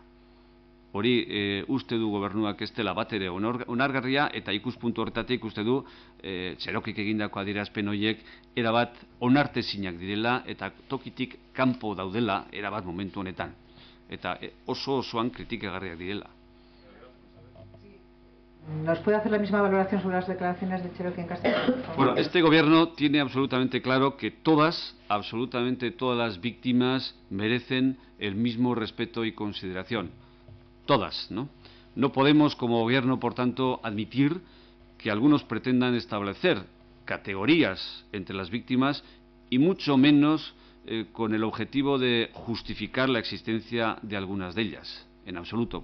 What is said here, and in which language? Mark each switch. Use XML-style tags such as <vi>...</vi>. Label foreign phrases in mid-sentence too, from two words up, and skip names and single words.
<eu>Hori uste du gobernuak ez dela bat ere onargarria, eta ikuspuntu horretatik uste du Txerokik egindako adierazpen horiek erabat onartezinak direla eta tokitik kanpo daudela erabat momentu honetan. Eta osoan kritikagarriak direla.</eu> <es>¿Nos puede hacer la misma valoración sobre las declaraciones de Txerokik en castellano? Bueno, este gobierno tiene absolutamente claro que absolutamente todas las víctimas merecen el mismo respeto y consideración. Todas, ¿no? No podemos como gobierno, por tanto, admitir que algunos pretendan establecer categorías entre las víctimas y mucho menos con el objetivo de justificar la existencia de algunas de ellas, en absoluto.</es>